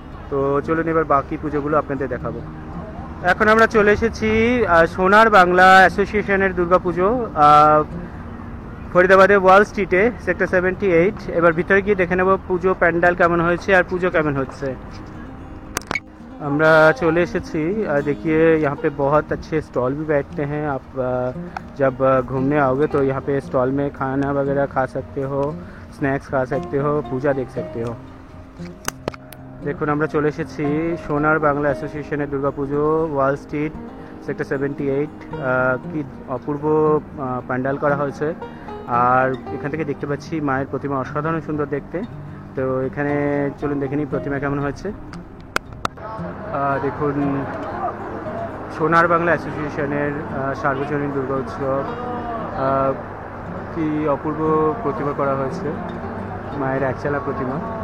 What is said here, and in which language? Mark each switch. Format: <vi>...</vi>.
<bn>তো চলুন এবার বাকি পুজোগুলো আপনাদের দেখাবো। এখন আমরা চলে এসেছি সোনার বাংলা অ্যাসোসিয়েশনের দুর্গা পুজো ফরিদাবাদের ওয়াল স্ট্রিটে, সেক্টর 78। এবার ভিতরে গিয়ে দেখে নেব পুজো প্যান্ডাল কেমন হয়েছে আর পুজো কেমন হচ্ছে। আমরা চলে এসেছি।</bn> <hi>देखिए यहाँ पे बहुत अच्छे स्टॉल भी बैठते हैं। आप जब घूमने आओगे तो यहाँ पे स्टॉल में खाना वगैरह खा सकते हो, स्नैक्स खा सकते हो, पूजा देख सकते हो।</hi> <bn>দেখুন আমরা চলে এসেছি সোনার বাংলা অ্যাসোসিয়েশনের দুর্গাপুজো, ওয়াল স্ট্রিট, সেক্টর 78। কি অপূর্ব প্যান্ডাল করা হয়েছে। আর এখান থেকে দেখতে পাচ্ছি মায়ের প্রতিমা অসাধারণ সুন্দর দেখতে। তো এখানে চলুন দেখে নিই প্রতিমা কেমন হয়েছে। দেখুন সোনার বাংলা অ্যাসোসিয়েশনের সার্বজনীন দুর্গা উৎসব, কি অপূর্ব প্রতিমা করা হয়েছে, মায়ের একচালা প্রতিমা।</bn>